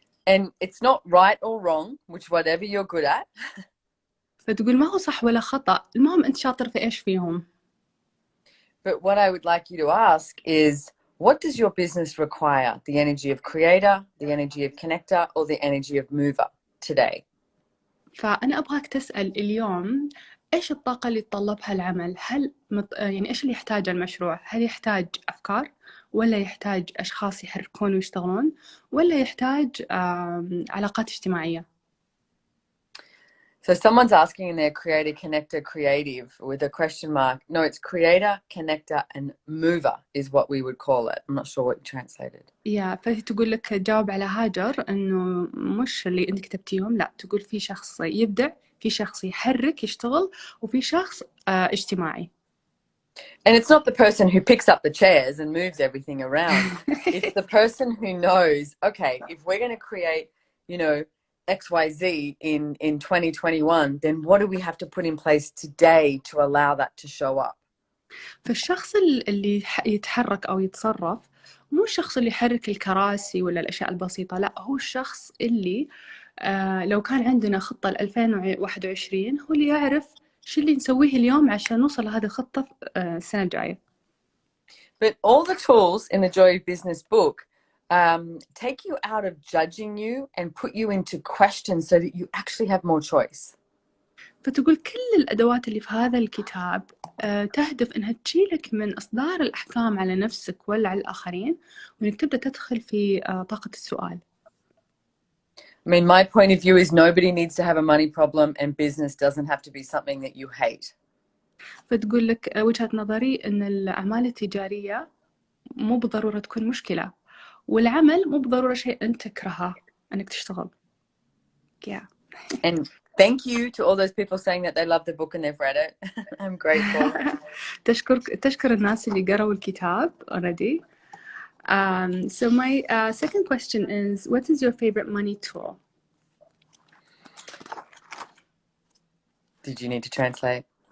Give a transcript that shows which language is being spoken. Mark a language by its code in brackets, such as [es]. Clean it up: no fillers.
[en] And it's not right or wrong, which whatever you're good at. [ar] فتقول ما هو صح ولا خطأ، المهم أنت شاطر في إيش فيهم. [en] But what I would like you to ask is, what does your business require? The energy of creator, the energy of connector, or the energy of mover today? [ar] فأنا أبغاك تسأل اليوم إيش الطاقة اللي يتطلبها العمل؟ هل يعني إيش اللي يحتاجه المشروع؟ هل يحتاج أفكار، ولا يحتاج أشخاص يحركون ويشتغلون، ولا يحتاج علاقات اجتماعية؟ [en] So someone's asking in their creator, connector, creative with a question mark. No, it's creator, connector, and mover is what we would call it. I'm not sure what you translated. [ar] فهي تقول لك جاوب على هاجر إنه مش اللي أنت كتبتيهم، لا، تقول في شخص يبدع، في شخص يحرك يشتغل، وفي شخص اجتماعي. [en] And it's not the person who picks up the chairs and moves everything around. It's the person who knows, okay, if we're going to create, you know, XYZ in 2021, then what do we have to put in place today to allow that to show up? [ar] فالشخص اللي يتحرك أو يتصرف مو الشخص اللي يحرك الكراسي ولا الأشياء البسيطة، لا، هو الشخص اللي لو كان عندنا خطة 2021 هو اللي يعرف شو اللي نسويه اليوم عشان نوصل لهذه الخطة السنة الجاية. [en] But all the tools in the Joy of Business book take you out of judging you and put you into questions so that you actually have more choice. [ar] فتقول كل الأدوات اللي في هذا الكتاب تهدف إنها تشيلك من إصدار الأحكام على نفسك ولا على الآخرين، وإنك تبدأ تدخل في طاقة السؤال. [en] I mean, my point of view is nobody needs to have a money problem, and business doesn't have to be something that you hate. [ar] فتقول لك وجهة نظري إن الأعمال التجارية مو بالضرورة تكون مشكلة، والعمل مو بالضرورة شيء أنت تكرهه إنك تشتغل. [en] And thank you to all those people saying that they love the book and they've read it. I'm grateful. [ar] تشكر الناس اللي قرأوا الكتاب [en] already. So my second question is, what is your favorite money tool? Did you need to translate?